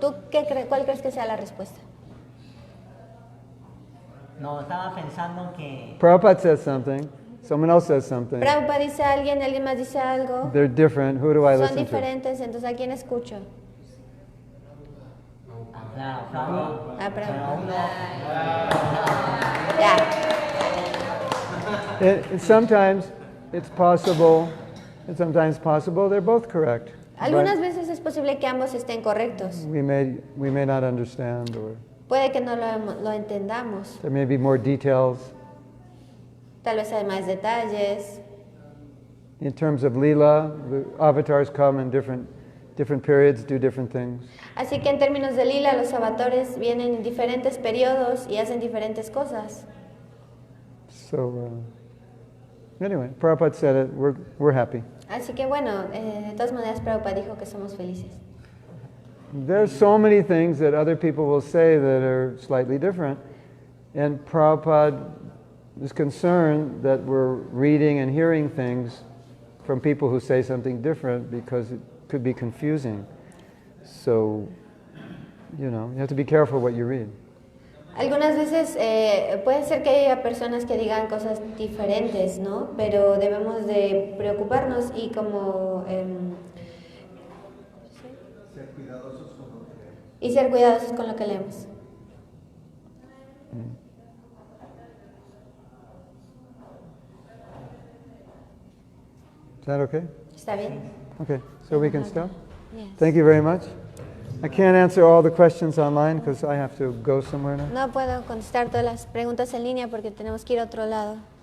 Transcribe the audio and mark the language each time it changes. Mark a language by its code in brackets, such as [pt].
[es] ¿Tú cuál crees que sea la respuesta? No, estaba pensando que... [en] Prabhupada says something, someone else says something. [es] Prabhupada dice a alguien más dice algo. [en] They're different. Who do I [es] Son [en] listen to? [es] diferentes, entonces ¿a quién escucho? Claro, Prabhupada. Prabhupada. Pero uno... Ya. [en] Sometimes it's possible, and sometimes possible they're both correct. [es] Algunas [en] But [es] veces es posible que ambos estén correctos. [en] we may not understand, or [es] Puede que no lo entendamos. [en] There may be more details. [es] Tal vez hay más detalles. [en] In terms of Lila, the avatars come in different periods, do different things. [es] Así que en términos de lila, los avatares vienen en diferentes periodos y hacen diferentes cosas. [en] So, anyway, Prabhupada said it, we're happy. [es] Así que bueno, de todas maneras Prabhupada dijo que somos felices. [en] There's so many things that other people will say that are slightly different, and Prabhupada is concerned that we're reading and hearing things from people who say something different because it could be confusing. So, you have to be careful what you read. [es] Algunas veces puede ser que haya personas que digan cosas diferentes, ¿no? Pero debemos de preocuparnos y como Ser cuidadosos con lo que leemos. y ser cuidadosos con lo que leemos. [en] Is that okay? [es] ¿Está bien? [en] Okay, so we can stop? Yes. Thank you very much. I can't answer all the questions online because I have to go somewhere now. [es] No puedo contestar todas las preguntas en línea porque tenemos que ir a otro lado.